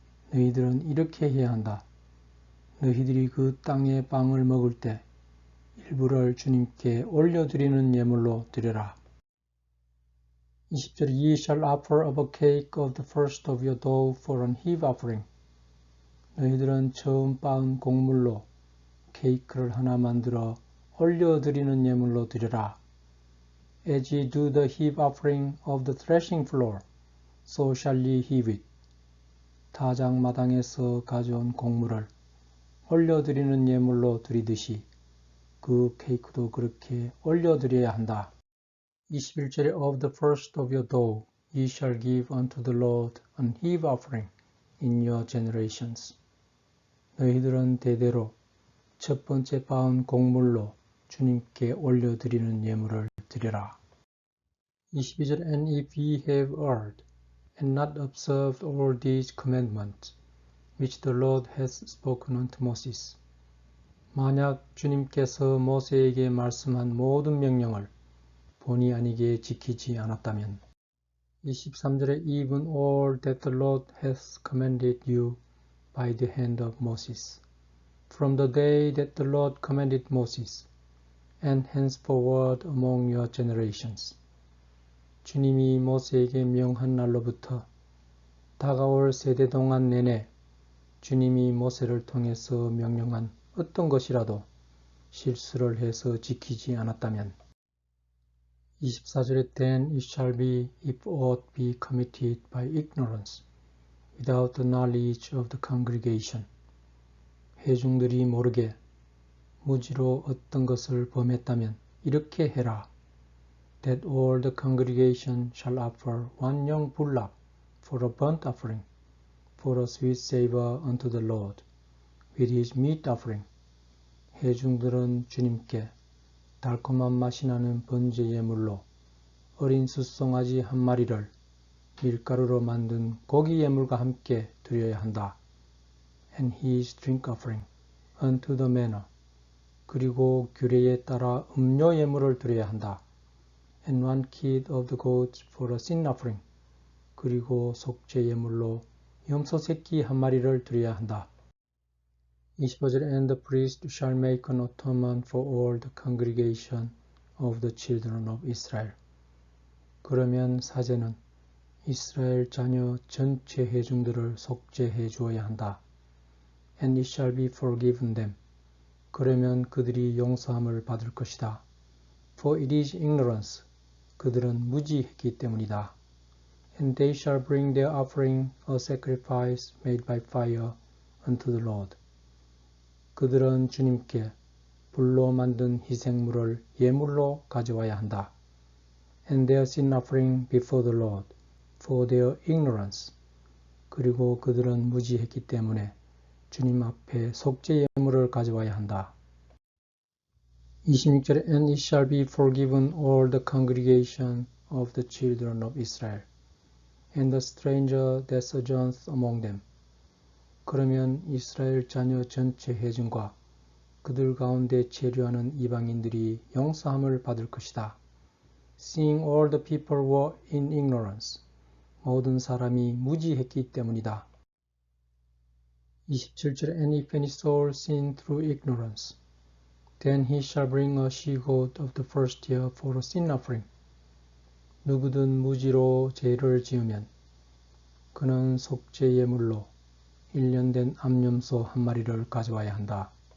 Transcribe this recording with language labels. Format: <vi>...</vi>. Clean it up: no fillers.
<ko>너희들은 이렇게 해야 한다. 너희들이 그 땅의 빵을 먹을 때 일부를 주님께 올려드리는 예물로 드려라.</ko> <en>20절 Ye shall offer up a cake of the first of your dough for an heave offering.</en> <ko>너희들은 처음 빻은 곡물로 케이크를 하나 만들어 올려드리는 예물로 드려라.</ko> <en>As ye do the heave offering of the threshing floor, so shall ye heave it.</en> <ko>타작마당에서 가져온 곡물을 올려드리는 예물로 드리듯이 그 케이크도 그렇게 올려드려야 한다.</ko> <en>21절에 Of the first of your dough ye shall give unto the Lord an heave offering in your generations.</en> <ko>너희들은 대대로 첫 번째 빻은 곡물로 주님께 올려드리는 예물을 드려라.</ko> <en>22절 And if ye have erred, and not observed all these commandments, which the Lord hath spoken unto Moses. 만약 주님께서 모세에게 말씀한 모든 명령을 본의 아니게 지키지 않았다면 23절에 Even all that the Lord hath commanded you by the hand of Moses, from the day that the Lord commanded Moses, and henceforward among your generations. 주님이 모세에게 명한 날로부터 다가올 세대 동안 내내 주님이 모세를 통해서 명령한 어떤 것이라도 실수를 해서 지키지 않았다면 24절에 Then it shall be if aught be committed by ignorance, without the knowledge of the congregation.</en> <ko>회중들이 모르게 무지로 어떤 것을 범했다면 이렇게 해라.</ko> <en>That all the congregation shall offer one young bullock for a burnt offering, for a sweet savor unto the Lord, with his meat offering.</en> <ko>회중들은 주님께 달콤한 맛이 나는 번제 예물로 어린 숫송아지 한 마리를 밀가루로 만든 고기 예물과 함께 드려야 한다.</ko> <en>And his drink offering unto the manner.</en> <ko>그리고 규례에 따라 음료 예물을 드려야 한다.</ko> <en>And one kid of the goats for a sin offering.</en> <ko>그리고 속죄 예물로 염소 새끼 한 마리를 드려야 한다.</ko> <en>25절 And the priest shall make an atonement for all the congregation of the children of Israel.</en> <ko>그러면 사제는 이스라엘 자녀 전체 회중들을 속죄해 주어야 한다.</ko> <en>And it shall be forgiven them.</en> <ko>그러면 그들이 용서함을 받을 것이다.</ko> <en>For it is ignorance.</en> <ko>그들은 무지했기 때문이다.</ko> <en>And they shall bring their offering a sacrifice made by fire unto the Lord.</en> <ko>그들은 주님께 불로 만든 희생물을 예물로 가져와야 한다.</ko> <en>and their sin offering before the Lord for their ignorance.</en> <ko>그리고 그들은 무지했기 때문에 주님 앞에 속죄 예물을 가져와야 한다.</ko> <en>26절에 And it shall be forgiven all the congregation of the children of Israel, and the stranger that sojourns among them.</en> <ko>그러면 이스라엘 자녀 전체 회중과 그들 가운데 체류하는 이방인들이 용서함을 받을 것이다.</ko> <en>Seeing all the people were in ignorance.</en> <ko>모든 사람이 무지했기 때문이다.</ko> <en>27절에 And if any soul sin through ignorance, then he shall bring a she-goat of the first year for a sin offering.</en> <ko>누구든 무지로 죄를 지으면 그는 속죄 예물로 1년 된 암염소 한 마리를 가져와야 한다.</ko>